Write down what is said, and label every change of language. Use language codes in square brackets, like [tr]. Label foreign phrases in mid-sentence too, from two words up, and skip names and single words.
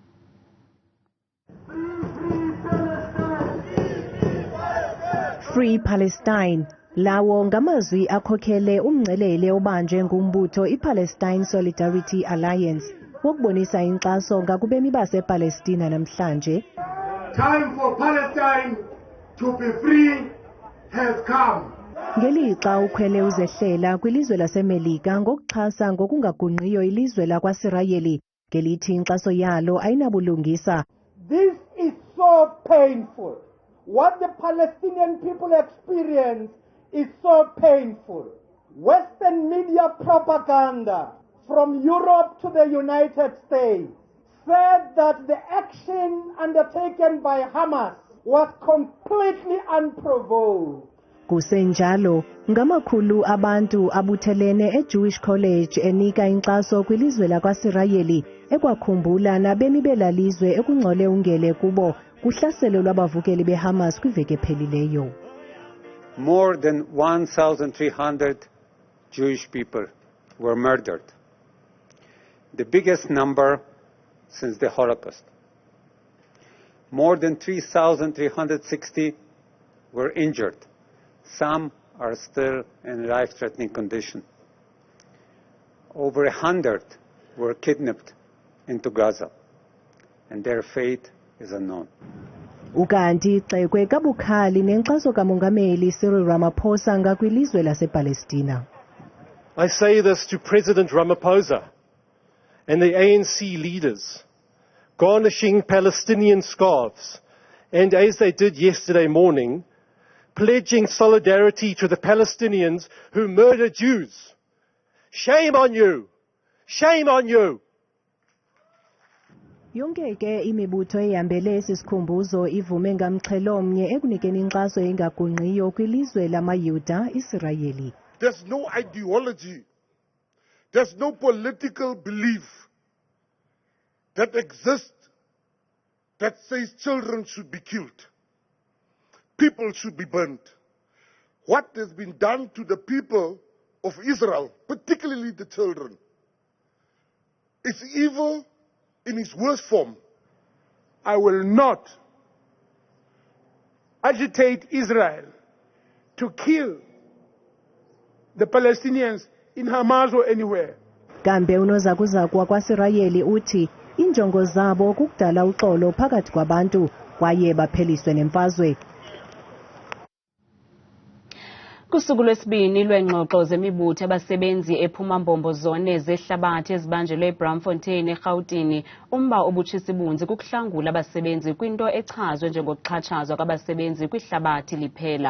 [en] Free Palestine [xh] lawo ngamazwi akhokhele umngcelele obanjwe ngumbutho iPalestine Solidarity Alliance wokubonisa inkxaso ngakubemi basePalestina namhlanje. [en] Time for Palestine to be free has come. [xh] Ngelixa ukhwele uzehlela kwilizwe laseMelika ngokuxhasa ngokungagungqiyo ilizwe lakwaSirayeli ngelithi inkxaso yalo ayinabulungisa. [en] This is so painful. What the Palestinian people experience is so painful. Western media propaganda from Europe to the United States said that the action undertaken by Hamas was completely unprovoked. [xh] Kusenjalo ngamakhulu abantu abuthelene eJewish College enika inkxaso kwilizwe lakwaSirayeli ekwakhumbula nabemi belalizwe ekungcole ungele kubo kuhlaselo lwabavukeli beHamas kwiveki ephelileyo. [en] More than 1,300 Jewish people were murdered, the biggest number since the Holocaust. More than 3,360 were injured. Some are still in life-threatening condition. Over 100 were kidnapped into Gaza, and their fate is unknown. [xh] Ukanti ixekwe kabukhali nenkxaso kamongameli Cyril Ramaphosa ngakwilizwe lasePalestina. [en] I say this to President Ramaphosa and the ANC leaders, garnishing Palestinian scarves, and as they did yesterday morning, pledging solidarity to the Palestinians who murder Jews. Shame on you! Shame on you! [xh] Yonke ke imibutho ehambele isikhumbuzo ivume ngamxhelomnye ekunikeni inkxaso engagungqiyo kwilizwe lamayuda Isirayeli. [en] There's no ideology, there's no political belief that exists that says children should be killed, people should be burnt. What has been done to the people of Israel, particularly the children, is evil in its worst form. I will not agitate Israel to kill the Palestinians in Hamas or anywhere. [xh] Kambe unozakuzaku wakwaSirayeli uthi injongo zabo kukudala uxolo phakathi kwabantu kwaye bapheliswe nemfazwe. Kusuku lwesibini lweengxoxo zemibutho abasebenzi ephuma-mbombo zone zehlabathi ezibanjelwe eBramfontein eGauteng, umba obutshisa-ibunzi kukuhlangula abasebenzi kwinto echazwe njengokuxhatshazwa kwabasebenzi kwihlabathi liphela.